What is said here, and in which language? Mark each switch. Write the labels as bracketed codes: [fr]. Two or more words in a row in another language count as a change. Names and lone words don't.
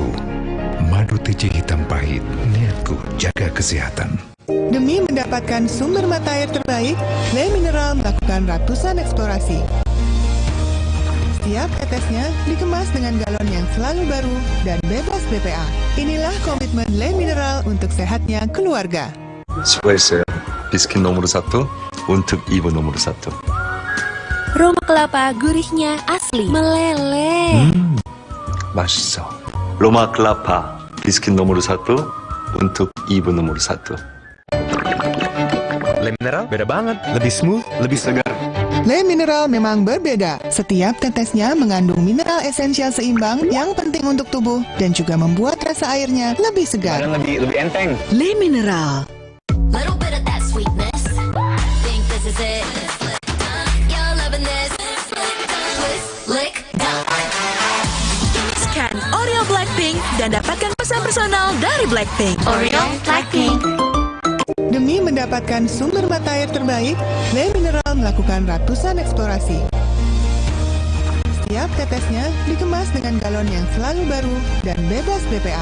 [id] Madu TJ hitam pahit, niatku jaga kesehatan. Demi mendapatkan sumber mata air terbaik, Le Mineral melakukan ratusan eksplorasi. Setiap tetesnya dikemas dengan galon yang selalu baru dan bebas BPA. Inilah komitmen Le Mineral untuk sehatnya keluarga. [ko] 수고했어요. [id] biskuit nomor satu, untuk ibu nomor satu. Roma kelapa gurihnya asli, meleleh. [ko] 맛있어. [id] Roma kelapa, biskuit nomor satu, untuk ibu nomor satu. Le Mineral beda banget, lebih smooth, lebih segar. Le Mineral memang berbeda. Setiap tetesnya mengandung mineral esensial seimbang yang penting untuk tubuh dan juga membuat rasa airnya lebih segar. Dan lebih enteng. Le Mineral. [en] Little bit of that sweetness. Think this is it. You're loving this. Lick, [id] Scan Oreo Blackpink dan dapatkan pesan personal dari Blackpink. Oreo Blackpink. Demi mendapatkan sumber mata air terbaik, Le Mineral melakukan ratusan eksplorasi. Setiap tetesnya dikemas dengan galon yang selalu baru dan bebas BPA.